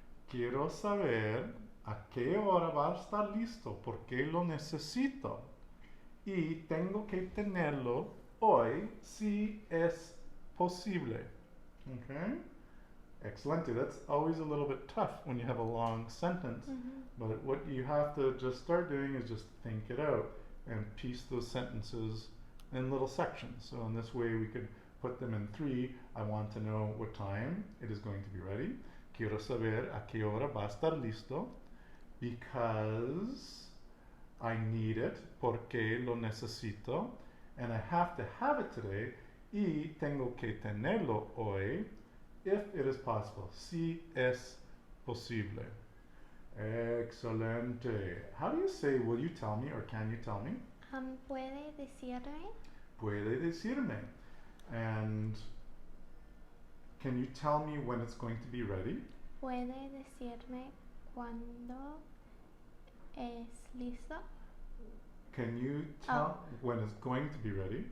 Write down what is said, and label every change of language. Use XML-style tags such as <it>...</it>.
<es>Quiero saber a qué hora va a estar listo porque lo necesito. Y tengo que tenerlo hoy si es posible. Okay? Excelente.</es> <en>That's always a little bit tough when you have a long sentence. But what you have to just start doing is just think it out and piece those sentences in little sections. So in this way we could put them in 3. I want to know what time it is going to be ready.</en> <es>Quiero saber a qué hora va a estar listo</es> <en>because I need it,</en> <es>porque lo necesito,</es> <en>and I have to have it today,</en> <es>y tengo que tenerlo hoy,</es> <en>if it is possible,</en> <es>si es posible. Excelente.</es> <en>How do you say, will you tell me, or can you tell me?</en> <es>¿Puede decirme? Puede decirme.</es> <en>And can you tell me when it's going to be ready?</en> <es>¿Puede decirme cuándo es listo?</es> <en>Can you tell when it's going to be ready?</en>